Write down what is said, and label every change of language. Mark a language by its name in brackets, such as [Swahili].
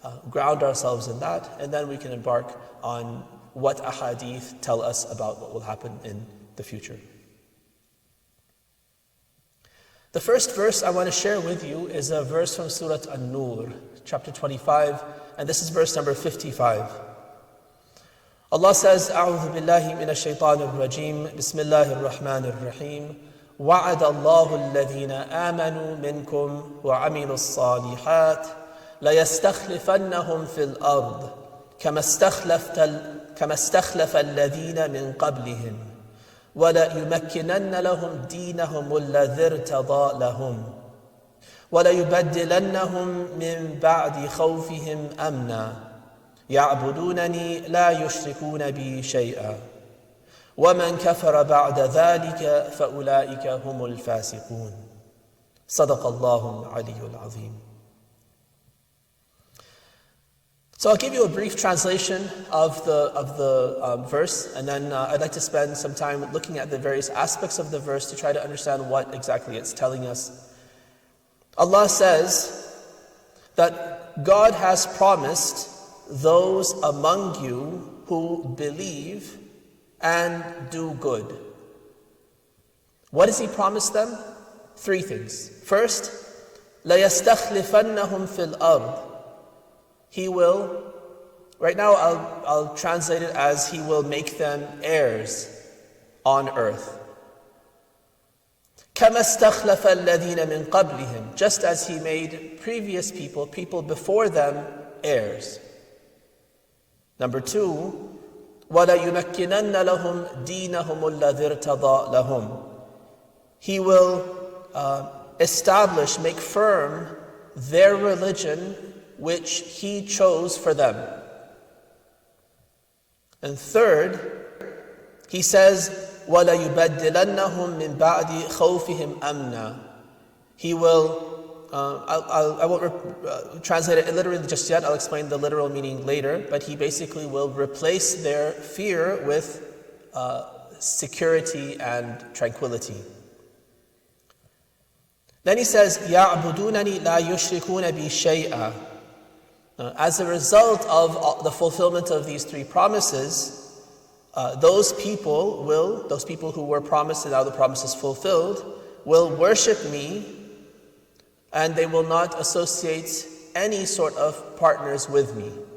[English] Ground ourselves in that, and then we can embark on what ahadith tell us about what will happen in the future. The first verse I want to share with you is a verse from Surah An-Nur, chapter 25, and this is verse number 55. Allah says, [Arabic] أعوذ بالله من الشيطان الرجيم بسم الله الرحمن الرحيم وعد الله الذين آمنوا منكم وعملوا الصالحات ليستخلفنهم في الأرض كما استخلف الذين من قبلهم وليمكنن لهم دينهم الذي ارتضى لهم وليبدلنهم من بعد خوفهم أمنا يعبدونني لا يشركون بي شيئا ومن كفر بعد ذلك فأولئك هم الفاسقون صدق الله العلي العظيم. [English] So I'll give you a brief translation of the verse, and then I'd like to spend some time looking at the various aspects of the verse to try to understand what exactly it's telling us. Allah says that God has promised those among you who believe and do good. What does He promise them? 3 things. First, [Arabic] لَيَسْتَخْلِفَنَّهُمْ فِي الْأَرْضِ. [English] He will, right now I'll translate it as He will make them heirs on earth. [Arabic] كَمَا اسْتَخْلَفَ الَّذِينَ مِنْ قَبْلِهِمْ. [English] Just as He made previous people before them, heirs. Number 2, [Arabic] وَلَيُمَكِّنَنَّ لَهُمْ دِينَهُمُ الَّذِي ارْتَضَى لَهُمْ. [English] He will establish, make firm their religion which He chose for them. And third, He says, [Arabic] وَلَيُبَدِّلَنَّهُمْ مِنْ بَعْدِ خَوْفِهِمْ أَمْنًا. [English] He will, I won't translate it literally just yet, I'll explain the literal meaning later, but He basically will replace their fear with security and tranquility. Then He says, [Arabic] يَعْبُدُونَنِي لَا يُشْرِكُونَ بِي شَيْئًا. [English] As a result of the fulfillment of these 3 promises, those people who were promised and now the promise is fulfilled, will worship Me, and they will not associate any sort of partners with Me.